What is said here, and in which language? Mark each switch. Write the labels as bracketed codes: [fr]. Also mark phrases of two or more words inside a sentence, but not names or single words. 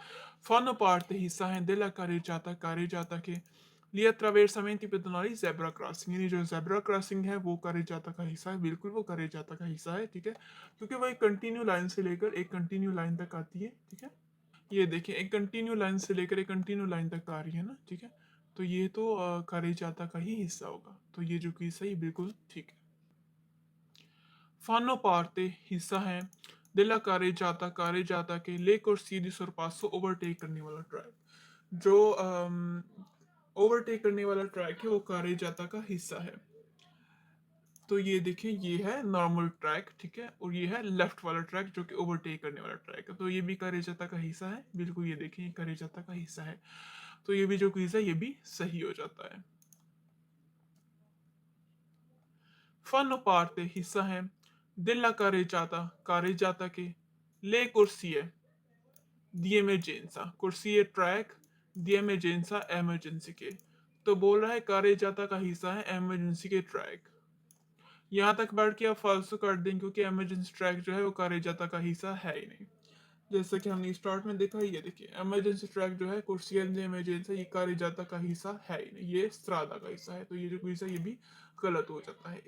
[it] Fanno parte [hi] हिस्सा है [it] della carreggiata, carreggiata [hi] के [it] gli attraversamenti pedonali [en] zebra crossing, [hi] यानी जो [en] zebra crossing [hi] है वो carreggiata का हिस्सा है, बिल्कुल वो carreggiata का हिस्सा है, ठीक है, क्योंकि वो एक [en] continue line [hi] से लेकर एक [en] continue line [hi] तक आती है, ठीक है। ये देखिए एक [en] continue line [hi] से लेकर एक [en] continue line [hi] तक आ रही है ना, ठीक है, तो ये तो carreggiata का ही हिस्सा होगा, तो ये जो कि सही बिल्कुल ठीक है। [it] Fanno parte [hi] हिस्सा है [it] della carreggiata, carreggiata [hi] के [it] le corsie di sorpasso [hi] ओवरटेक करने वाला ट्रैक, जो ओवरटेक करने वाला ट्रैक है वो carreggiata का हिस्सा है। तो ये देखिए ये है [en] normal track, [hi] ठीक है, और ये है लेफ्ट वाला ट्रैक जो कि ओवरटेक करने वाला ट्रैक है, तो ये भी carreggiata का हिस्सा है, बिल्कुल ये देखिए ये carreggiata का हिस्सा है, तो ये भी जो क्विज है ये भी सही हो जाता है। [it] Fanno parte [hi] हिस्सा है [it] della carreggiata, carreggiata [hi] के [it] le corsie di emergenza, corsie [hi] ट्रैक [it] di emergenza [hi] emergency के, तो बोल रहा है carreggiata का हिस्सा है emergency के ट्रैक। यहाँ तक बैठ के आप फालतू काट दें क्योंकि [en] emergency track [hi] जो है वो carreggiata का हिस्सा है ही नहीं। जैसा कि हमने स्टार्ट में देखा, ये देखिए [en] emergency track [hi] जो है [it] corsia ne emergency [hi] ये carreggiata का हिस्सा है ही नहीं, ये स्ट्रादा का हिस्सा है, तो ये जो हिस्सा ये भी गलत हो जाता है।